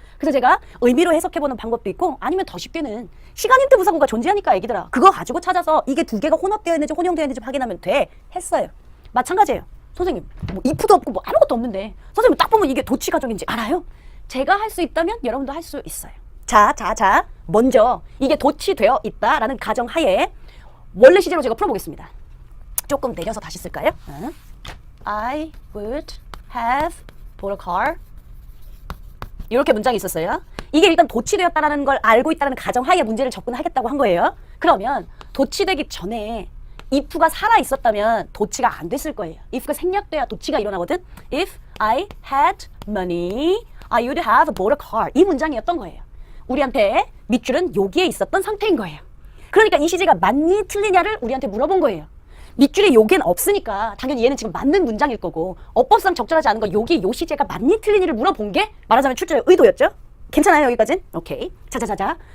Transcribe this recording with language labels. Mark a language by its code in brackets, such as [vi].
[ko] 그래서 제가 의미로 해석해보는 방법도 있고 아니면 더 쉽게는 시간인트 부사구가 존재하니까 애기들아 그거 가지고 찾아서 이게 두 개가 혼합되어 있는지 혼용되어 있는지 확인하면 돼 했어요. 마찬가지예요. 선생님 뭐 if도 없고 뭐 아무것도 없는데 선생님 딱 보면 이게 도치 가정인지 알아요? 제가 할 수 있다면 여러분도 할 수 있어요. 자 먼저 이게 도치되어 있다라는 가정하에 원래 시제로 제가 풀어보겠습니다. 조금 내려서 다시 쓸까요? [en] I would have bought a car. [ko] 이렇게 문장이 있었어요. 이게 일단 도치되었다는 걸 알고 있다는 가정하에 문제를 접근하겠다고 한 거예요. 그러면 도치되기 전에 if가 살아있었다면 도치가 안 됐을 거예요. if가 생략돼야 도치가 일어나거든. [en] If I had money, I would have bought a car. [ko] 이 문장이었던 거예요. 우리한테 밑줄은 여기에 있었던 상태인 거예요. 그러니까 이 시제가 맞니 틀리냐를 우리한테 물어본 거예요. 밑줄에 요겐 없으니까 당연히 얘는 지금 맞는 문장일 거고 어법상 적절하지 않은 거 여기 요 시제가 맞니 틀리니를 물어본 게 말하자면 출제의 의도였죠? 괜찮아요 여기까진? 오케이. 자자자자.